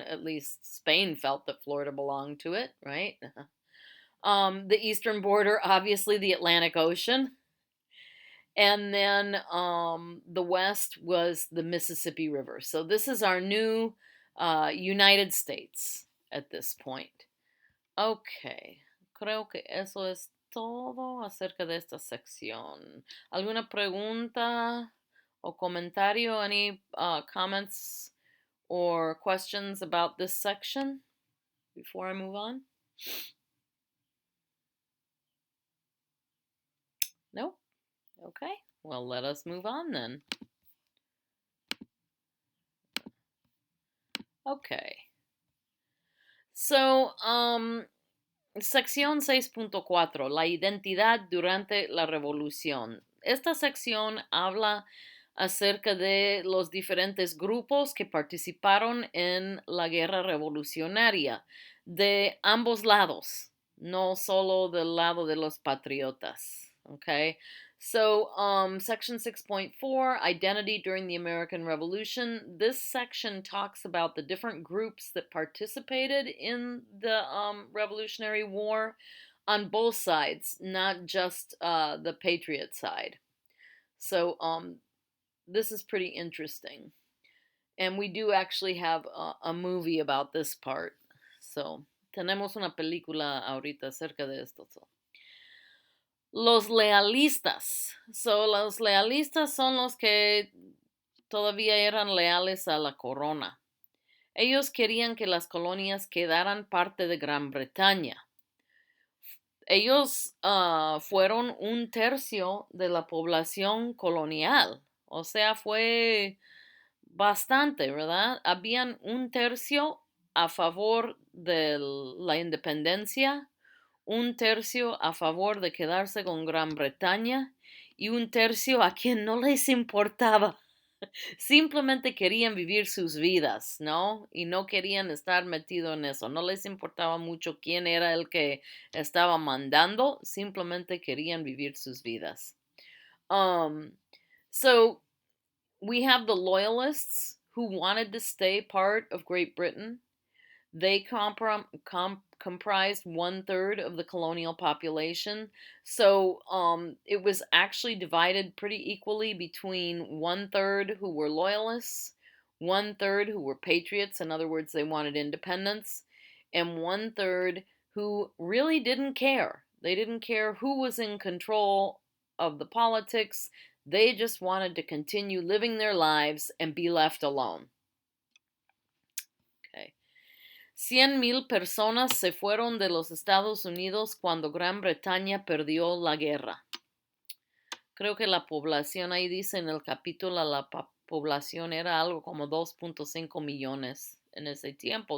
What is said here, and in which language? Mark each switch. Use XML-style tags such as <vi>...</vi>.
<en>At least Spain felt that Florida belonged to it, right? The eastern border, obviously, the Atlantic Ocean. And then the west was the Mississippi River. So this is our new United States at this point.</en> <es>Okay, creo que eso es todo acerca de esta sección. ¿Alguna pregunta o comentario?</es> <en>Any comments or questions about this section before I move on? No? Okay, well, let us move on then. Okay.</en> <es>So, sección 6.4, la identidad durante la revolución. Esta sección habla acerca de los diferentes grupos que participaron en la guerra revolucionaria de ambos lados, no solo del lado de los patriotas.</es> <en>Okay, so section 6.4, identity during the American Revolution. This section talks about the different groups that participated in the Revolutionary War on both sides, not just the Patriot side. So this is pretty interesting. And we do actually have a movie about this part.</en> <es>So, tenemos una película ahorita acerca de esto. Los lealistas. So, los lealistas son los que todavía eran leales a la corona. Ellos querían que las colonias quedaran parte de Gran Bretaña. Ellos fueron 1/3 de la población colonial. O sea, fue bastante, ¿verdad? Habían 1/3 a favor de la independencia, 1/3 a favor de quedarse con Gran Bretaña y 1/3 a quien no les importaba. Simplemente querían vivir sus vidas, ¿no? Y no querían estar metido en eso. No les importaba mucho quién era el que estaba mandando, simplemente querían vivir sus vidas.</es> <en>Um, so we have the loyalists who wanted to stay part of Great Britain. They comprised 1/3 of the colonial population. So it was actually divided pretty equally between 1/3 who were loyalists, 1/3 who were patriots, in other words, they wanted independence, and 1/3 who really didn't care. They didn't care who was in control of the politics. They just wanted to continue living their lives and be left alone. Okay.</en> <es>100,000 personas se fueron de los Estados Unidos cuando Gran Bretaña perdió la guerra. Creo que la población ahí dice en el capítulo, la población era algo como 2.5 millones en ese tiempo.</es>